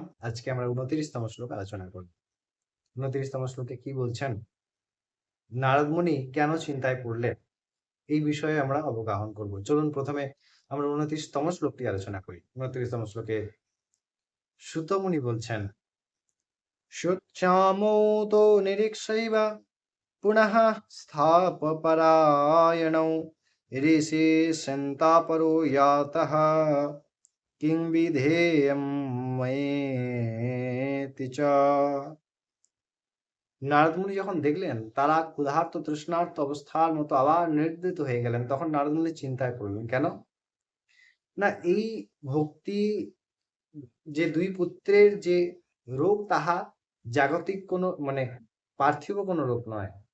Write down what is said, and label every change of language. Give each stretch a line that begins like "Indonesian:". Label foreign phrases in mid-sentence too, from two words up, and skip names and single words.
Bangla: আজকে আমরা 29তম শ্লোক আলোচনা করব। 29তম শ্লোকে কি বলছেন? নারদ মুনি কেন চিন্তায় পড়লেন? এই বিষয়ে আমরা অবগাহন করব। চলুন প্রথমে আমরা 29তম শ্লোকটি আলোচনা করি। 29তম শ্লোকে সুত মুনি বলছেন,
Sanskrit: शुच्यामोतो निरीक्षैव पुनः स्थापपरायणौ ऋषि सन्तापरो यातः किं विधेयं मयेति च।
Bangla: নারদমুনি যখন দেখলেন তারা ক্ষুধার্ত তৃষ্ণার্ত অবস্থার মতো আবার নির্দিত হয়ে গেলেন, তখন নারদমুনি চিন্তায় পড়লেন। কেন না, এই ভক্তি যে দুই পুত্রের যে রোগ, তাহা জাগতিক কোনো পার্থিব কোনো রোগ নয়।